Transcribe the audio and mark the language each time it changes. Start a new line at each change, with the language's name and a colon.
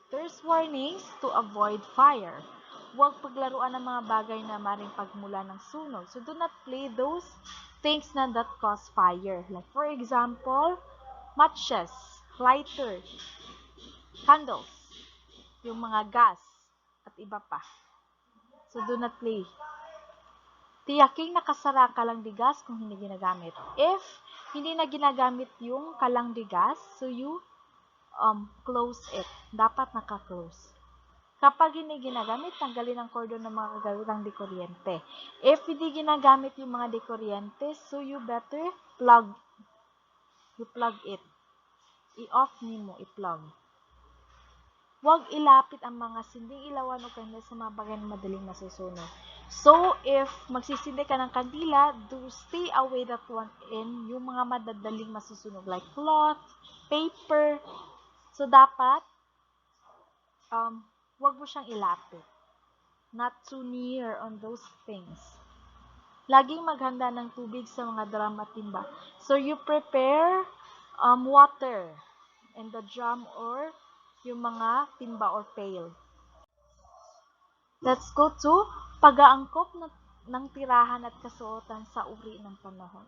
English: There's warnings to avoid fire.
Filipino: Huwag paglaruan ng mga bagay na maring pagmula ng sunog.
English: So, do not play those things na that cause fire. Like, for example, matches, lighter, candles,
Filipino: yung mga gas, at iba pa.
English: So, do not play.
Filipino: Tiyaking nakasara ang kalandigas kung hindi ginagamit. If hindi na ginagamit yung kalandigas,
English: so you close it.
Filipino: Dapat naka-close. Kapag hindi ginagamit, tanggalin ang cordon ng mga kagamitang dekuryente.
English: If
Filipino: hindi ginagamit yung mga dekuryente,
English: so you better plug it.
Filipino: I-off mo, i-plug. Huwag ilapit ang mga sinding ilawan o kandila sa mga bagay na madaling masusunog.
English: So, if
Filipino: magsisindi ka ng kandila,
English: do stay away that one in
Filipino: yung mga madadaling masusunog
English: like cloth, paper.
Filipino: So, dapat huwag mo siyang ilapit.
English: Not too near on those things.
Filipino: Laging maghanda ng tubig sa mga drum at timba.
English: So, you prepare water in the drum or yung mga timba or pail. Let's go to
Filipino: pag-aangkop ng tirahan at kasuotan sa uri ng panahon.